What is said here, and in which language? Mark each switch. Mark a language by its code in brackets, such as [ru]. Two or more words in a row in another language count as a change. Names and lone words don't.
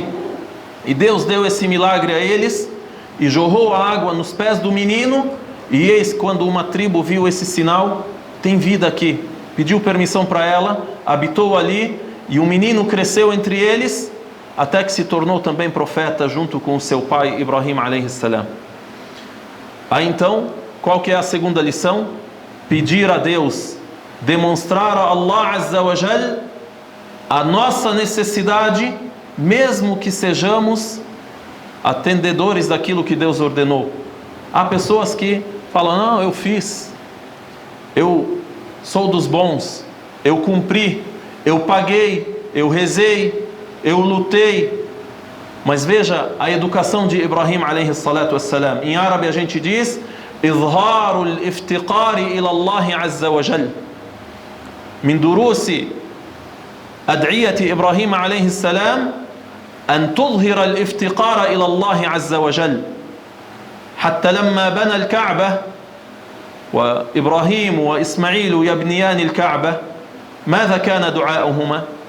[pt] E Deus deu esse milagre a eles, e jorrou a água nos pés do menino, e eis quando uma tribo viu esse sinal, tem vida aqui. Pediu permissão para ela, habitou ali, e o menino cresceu entre eles, até que se tornou também profeta junto com o seu pai Ibrahim [ar] عليه السلام. [pt] Aí então, qual que é a segunda lição? Pedir a Deus, demonstrar a Allah [ar] عز وجل [pt] a nossa necessidade, mesmo que sejamos atendedores daquilo que Deus ordenou. Há pessoas que falam, não, eu fiz, eu sou dos bons, eu cumpri, eu paguei, eu rezei, eu lutei. Mas veja a educação de Ibrahim [ar] عليه الصلاة والسلام. [pt] Em árabe a gente diz [ar] إظهار الافتقار إلى الله عز وجل. من دروس أدعية إبراهيم عليه السلام أن تظهر الافتقار إلى الله عز وجل، حتى لما بنى الكعبة وإبراهيم وإسماعيل يبنيان الكعبة، ماذا كان دعاؤهما؟